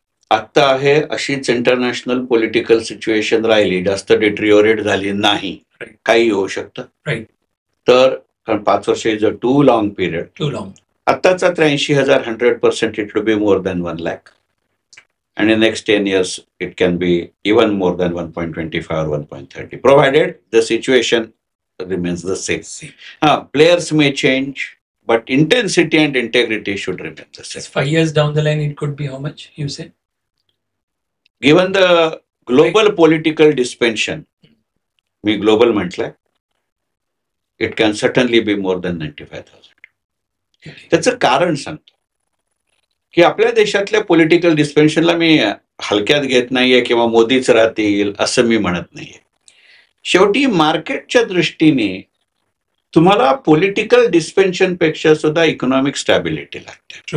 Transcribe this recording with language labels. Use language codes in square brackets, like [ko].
[mr] आत्ता आहे अशीच इंटरनॅशनल पॉलिटिकल सिच्युएशन राहिली, जास्त डिट्रिओरेट झाली नाही, [en] Right. [mr] काही होऊ शकतं. [en] Right. [mr] तर कारण 5 वर्ष [en] Is a too long period. Too long. [mr] आत्ताचा [en] 83,000 100% it will be more than 1 lakh. And in next 10 years, it can be even more than 1.25 or 1.30, provided the situation remains the same. Players may change, but intensity and integrity should remain the same. 5 years down the line, it could be how much, you say? Given the global political dimension, [mr] मी global म्हटलंय, [en] it can certainly be more than 95,000. [mr] त्याचं कारण सांगतो की आपल्या देशातल्या political डिस्पेन्शनला मी हलक्यात घेत नाहीये किंवा मोदीच राहतील असं मी म्हणत नाहीये. शेवटी मार्केटच्या दृष्टीने तुम्हाला पॉलिटिकल डिस्पेन्शन पेक्षा सुद्धा इकॉनॉमिक स्टॅबिलिटी लागते.